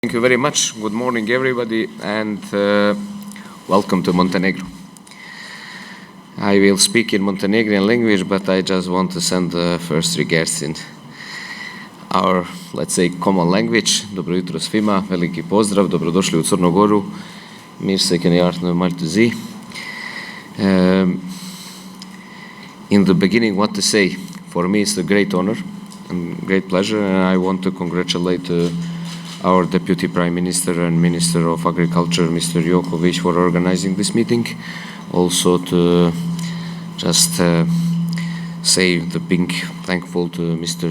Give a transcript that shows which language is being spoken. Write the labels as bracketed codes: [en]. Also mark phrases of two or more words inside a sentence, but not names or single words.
[en] Thank you very much. Good morning, everybody, and welcome to Montenegro. I will speak in Montenegrin language, but I just want to send the first regards in our, let's say, common language. [sr] Dobro jutro svima, veliki pozdrav, dobrodošli u Crnu Goru. Mir se kenjartno Maltuzi. [en] In the beginning, what to say? For me, it's a great honor and great pleasure, and I want to congratulate our Deputy Prime Minister and Minister of Agriculture, Mr. Jokovic, for organizing this meeting. Also to just say the big thankful to Mr.